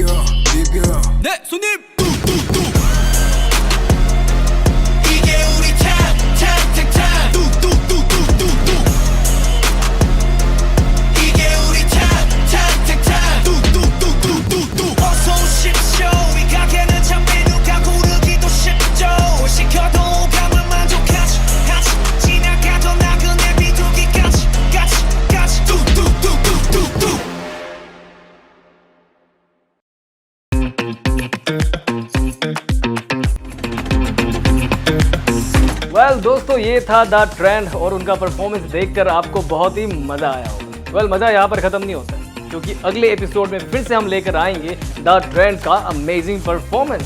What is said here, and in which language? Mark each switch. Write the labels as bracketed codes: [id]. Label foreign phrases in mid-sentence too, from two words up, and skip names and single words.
[ko] 네 손님 뚝뚝뚝 이게 우리 탑탑탑탑 뚝뚝뚝뚝뚝뚝 이게 우리 탑탑탑탑 뚝뚝뚝뚝뚝뚝 어서 오십시오. 이 가게는 참 메뉴가 고르기도 쉽죠. 시켜도 감을 만족하지 지나가던 나그네 비둘기까지 뚝뚝뚝뚝뚝뚝 [hi] वेल दोस्तों ये था द ट्रेंड और उनका परफॉर्मेंस देखकर आपको बहुत ही मजा आया होगा। वेल मजा यहाँ पर खत्म नहीं होता, क्योंकि अगले एपिसोड में फिर से हम लेकर आएंगे द ट्रेंड का [en] amazing performance.